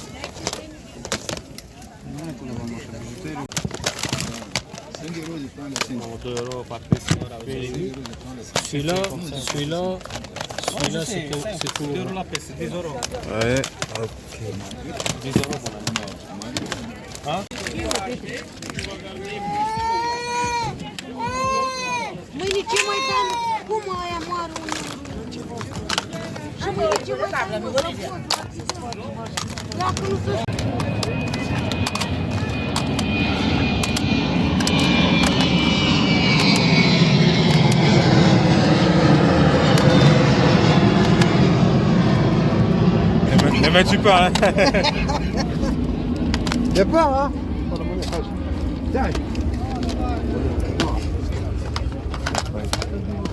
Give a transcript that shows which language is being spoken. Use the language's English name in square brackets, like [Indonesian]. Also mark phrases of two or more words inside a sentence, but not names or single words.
[French] 2 euros par pièce. Celui-là, c'est tout. 2 euros la pièce, 10 euros. Ouais, ok. 10 euros. [Romanian] Mâine ce mai dăm? Cum aia moară unul? Și mâine ce mai dăm? Dacă nu se [French] Ne mets-tu pas, hein? Y'a pas, hein? Tiens.